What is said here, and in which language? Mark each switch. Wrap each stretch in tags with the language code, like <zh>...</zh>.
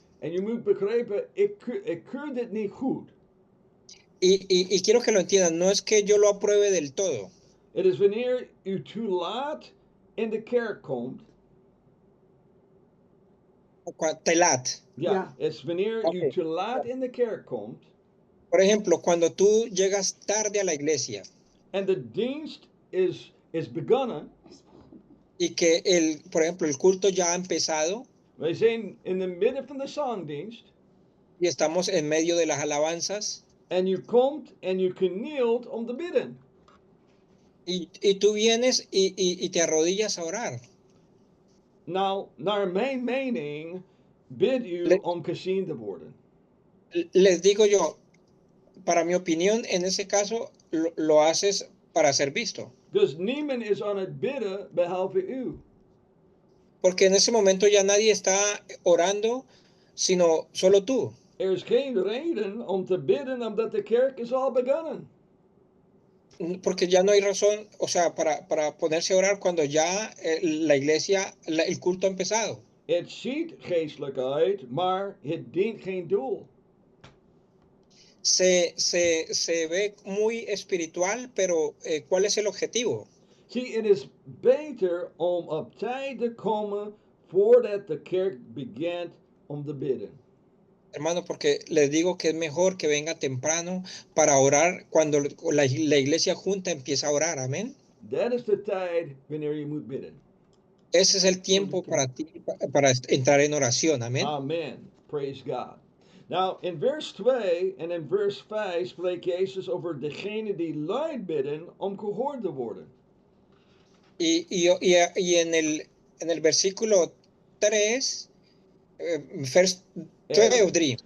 <nl>En je moet begrijpen, ik keur dit niet goed.</nl> <es>Y quiero que lo entiendan, no es que yo lo apruebe del todo.</es> <nl>Het is wanneer u te laat in de kerk komt. Te laat. Ja, het is wanneer u te laat in de kerk komt.</nl> <es>Por ejemplo, cuando tú llegas tarde a la iglesia.</es> <nl>En de dienst is begonnen.</nl> <es>Y que por ejemplo, el culto ya ha empezado.</es> <nl>Wij zijn in het midden van de zangdienst.</nl> <es>Y estamos en medio de las alabanzas.</es> <nl>En u komt en u knielt om te bidden.</nl> <es>Y tú vienes y te arrodillas a orar.</es> <nl>Nou, naar mijn mening, bid u om gezien te worden.</nl> <es>Les digo yo, para mi opinión, en ese caso, lo haces para ser visto.</es> <nl>Dus niemand is aan het bidden behalve u.</nl> <es>Porque en ese momento ya nadie está orando, sino solo tú.</es> <nl>Er is geen reden om te bidden omdat de kerk is al begonnen.</nl> <es>Porque ya no hay razón, o sea, para ponerse a orar cuando ya la iglesia, el culto ha empezado.</es> <nl>Het ziet geestelijk uit, maar het dient geen doel.</nl> <es>Se ve muy espiritual, pero ¿cuál es el objetivo?</es> <nl>Zie, het is beter om op tijd te komen voordat de kerk begint om te bidden.</nl> <es>Hermano, porque les digo que es mejor que venga temprano para orar cuando la iglesia junta empieza a orar, amén.</es> <nl>Dat is de tijd wanneer je moet bidden.</nl> <es>Ese es el tiempo para ti, para entrar en oración, amén.</es> <nl>Amen.</nl> <en>Praise God.</en> <nl>Nou, in vers 2 en in vers 5 spreekt Jezus over degene die luid bidden om gehoord te worden.</nl> <es>Y en el versículo 3,</es> <nl>vers 2 of 3.</nl>